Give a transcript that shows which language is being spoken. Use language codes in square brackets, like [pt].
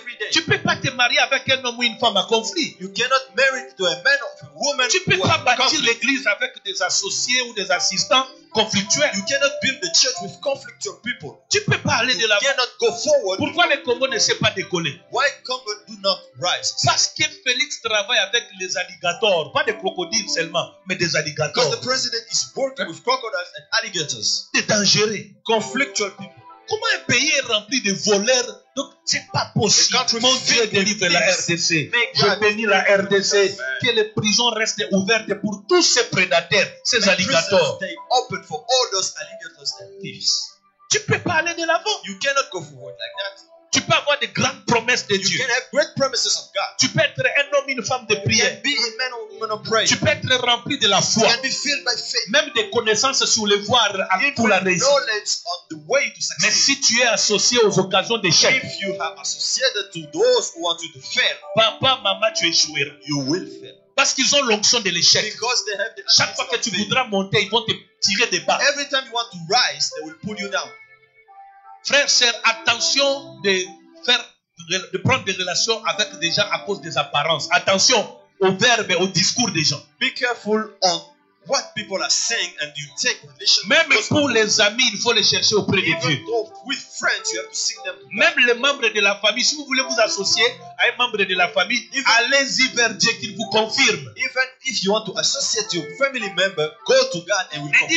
[fr] Tu ne peux pas te marier avec un homme ou une femme à conflit. [en] You cannot marry to a man or a woman. [fr] Tu ne peux pas bâtir l'église avec des associés ou des assistants conflictuels. [en] You cannot build the church with conflictual people. [fr] Tu ne peux pas aller de l'avant. [en] You cannot go forward. [fr] Pourquoi le Congo ne s'est pas décollé? [en] Why Congo do not rise? [fr] Parce que Félix travaille avec les alligators, pas des crocodiles seulement, mais des alligators. [en] Because the president is working with crocodiles and alligators. [fr] Des dangereux, [en] conflictual people. [fr] Comment un pays est rempli de voleurs? Donc, c'est pas possible. Mon Dieu délivre la RDC. Je bénis la RDC. Que les prisons restent ouvertes pour tous ces prédateurs, ces alligators. [en] Stay open for all those alligators and thieves. [fr] Tu peux pas aller de l'avant. [en] You cannot go forward like that. [fr] Tu peux avoir de grandes promesses de Dieu. [en] You can have great promises of God. [fr] Tu peux être un homme, une femme de prière. [en] Be a man or woman of prayer. [fr] Tu peux être rempli de la foi. [en] You can be filled by faith. [fr] Même des connaissances sur le voir pour la réussite. [en] On the way to succeed. [fr] Mais si tu es associé aux occasions d'échec, [en] if you are associated to those who want you to fail, [fr] papa, maman, tu échoueras. [en] You will fail. [fr] Parce qu'ils ont l'onction de l'échec. Chaque fois que tu voudras monter, ils vont te tirer des bas. [en] Every time you want to rise, they will pull you down. [fr] Frères, sœurs, attention de prendre des relations avec des gens à cause des apparences. Attention aux verbes et aux discours des gens. [en] Be careful on what people are saying and you take relations. [fr] Même pour les amis, il faut les chercher auprès de Dieu. [en] With friends, you have to seek them. [fr] Même les membres de la famille, si vous voulez vous associer à un membre de la famille, allez-y vers Dieu qu'il vous confirme. [en] Even if you want to associate your family member, go to God and will confirm you.